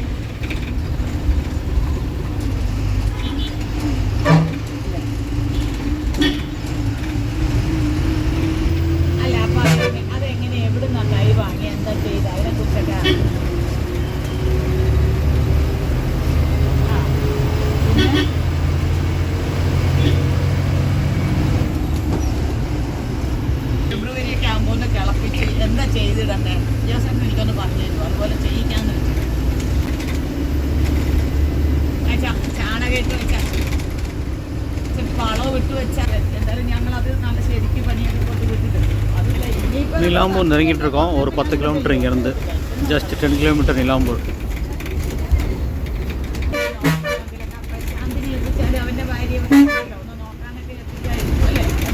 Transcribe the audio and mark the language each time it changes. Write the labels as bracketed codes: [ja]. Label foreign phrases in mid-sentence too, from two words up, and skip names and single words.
[ml] അല്ല അപ്പം അതെങ്ങനെ എവിടെ നിന്നായി വാങ്ങി എന്താ ചെയ്ത് അതിനെ കുറിച്ചൊക്കെ ഫെബ്രുവരിയൊക്കെ ആകുമ്പോൾ ഒന്ന് കിളപ്പിച്ച് എന്താ ചെയ്തിടണ്ടേ ജോസഫ് എനിക്കൊന്ന് പറഞ്ഞു തരുമോ? അതുപോലെ ചെയ്യിക്കാന്ന് വെച്ചാൽ ചാണകയിട്ട് വെച്ചാൽ വളവ് വിട്ട് വെച്ചാൽ എന്തായാലും ഞങ്ങളത് നല്ല ശരിക്ക് പണിയൊക്കെ കൊണ്ട് വിട്ടിട്ടുണ്ട്. അതില്ല ഇനിയിപ്പോൾ [ta] நிலாம்பூர் நெருங்கிட்டு இருக்கோம். ஒரு 10 கிலோமீட்டர் இங்கேருந்து, ஜஸ்ட் 10 கிலோமீட்டர் நிலாம்பூர். [ml] അവന്റെ ഭാര്യ ഒന്ന് നോക്കാനൊക്കെ എത്തിക്കായിരുന്നു അല്ലേ?